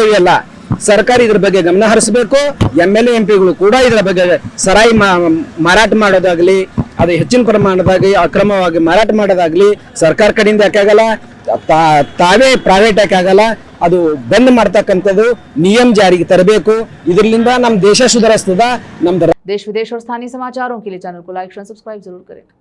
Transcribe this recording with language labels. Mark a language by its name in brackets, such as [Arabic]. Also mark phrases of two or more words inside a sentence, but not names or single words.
[Kannada] ಇವೆಲ್ಲ ಸರ್ಕಾರ ಇದ್ರ ಬಗ್ಗೆ ಗಮನ ಹರಿಸಬೇಕು। MLA MP ಗಳು ಕೂಡ ಇದ್ರ ಬಗ್ಗೆ ಸರಾಯಿ ಮಾರಾಟ ಮಾಡೋದಾಗ್ಲಿ, ಅದು ಹೆಚ್ಚಿನ ಪ್ರಮಾಣದಾಗಿ ಅಕ್ರಮವಾಗಿ ಮಾರಾಟ ಮಾಡೋದಾಗ್ಲಿ ಸರ್ಕಾರ ಕಡೆಯಿಂದ ಯಾಕಾಗಲ್ಲ, ತಾವೇ ಪ್ರೈವೇಟ್ ಯಾಕಾಗಲ್ಲ, ಅದು ಬಂದ್ ಮಾಡ್ತಕ್ಕಂಥದ್ದು ನಿಯಮ ಜಾರಿಗೆ ತರಬೇಕು। ಇದರಿಂದ ನಮ್ಮ ದೇಶ ಸುಧಾರಿಸ್ತದ। [Hindi] देश विदेश और स्थानीय समाचारों के लिए चैनल को लाइक और सब्सक्राइब जरूर करें।